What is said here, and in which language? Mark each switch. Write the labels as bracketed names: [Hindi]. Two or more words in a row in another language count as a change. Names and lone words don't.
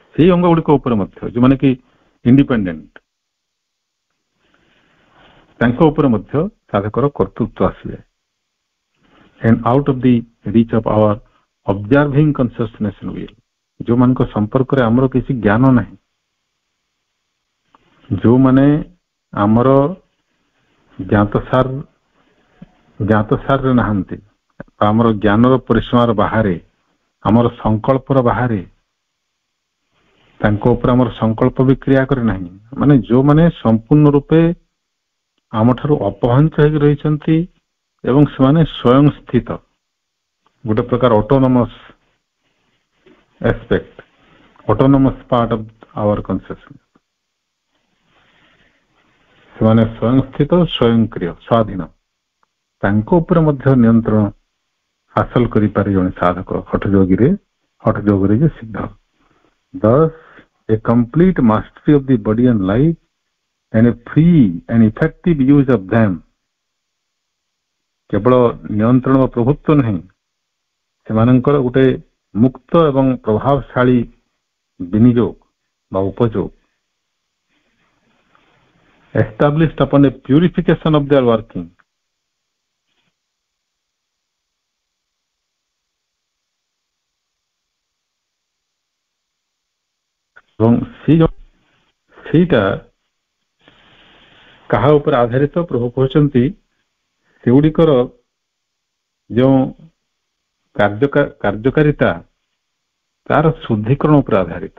[Odia] ସେଇ ଅଙ୍ଗ ଗୁଡିକ ଉପରେ ମଧ୍ୟ ଯୋଉମାନେ କି ଇଣ୍ଡିପେଣ୍ଡେଣ୍ଟ, ତାଙ୍କ ଉପରେ ମଧ୍ୟ ସାଧକର କର୍ତ୍ତୃତ୍ୱ ଆସିଯାଏ। [English] And out of the reach of our observing consciousness and will, [Odia] ଯୋଉମାନଙ୍କ ସମ୍ପର୍କରେ ଆମର କିଛି ଜ୍ଞାନ ନାହିଁ, ଯୋଉମାନେ ଆମର ଜ୍ଞାତସାରରେ ନାହାନ୍ତି, ଆମର ଜ୍ଞାନର ପରିସୀମାର ବାହାରେ, ଆମର ସଂକଳ୍ପର ବାହାରେ, ତାଙ୍କ ଉପରେ ଆମର ସଂକଳ୍ପ ବି କ୍ରିୟା କରେ ନାହିଁ, ମାନେ ଯୋଉମାନେ ସମ୍ପୂର୍ଣ୍ଣ ରୂପେ ଆମଠାରୁ ଅପହଞ୍ଚ ହେଇକି ରହିଛନ୍ତି ଏବଂ ସେମାନେ ସ୍ୱୟଂ ସ୍ଥିତ, ଗୋଟେ ପ୍ରକାର [English] autonomous aspect, autonomous part of our consciousness, [Odia] ସେମାନେ ସ୍ୱୟଂ ସ୍ଥିତ, ସ୍ୱୟଂକ୍ରିୟ, ସ୍ୱାଧୀନ। ତାଙ୍କ ଉପରେ ମଧ୍ୟ ନିୟନ୍ତ୍ରଣ ହାସଲ କରିପାରେ ଜଣେ ସାଧକ ହଠଯୋଗରେ ଯେ ସିଦ୍ଧ। [English] Thus, a complete mastery of the body and life and a free and effective use of them, [Odia] କେବଳ ନିୟନ୍ତ୍ରଣ ବା ପ୍ରଭୁତ୍ୱ ନାହିଁ, ସେମାନଙ୍କର ଗୋଟେ ମୁକ୍ତ ଏବଂ ପ୍ରଭାବଶାଳୀ ବିନିଯୋଗ ବା ଉପଯୋଗ, [English] established upon a purification of their working, [Odia] ଏବଂ ସେଇଟା କାହା ଉପରେ ଆଧାରିତ? ପ୍ରଭୁ କହୁଛନ୍ତି ସେଗୁଡ଼ିକର ଯେଉଁ କାର୍ଯ୍ୟକାରିତା ତାର ଶୁଦ୍ଧିକରଣ ଉପରେ ଆଧାରିତ।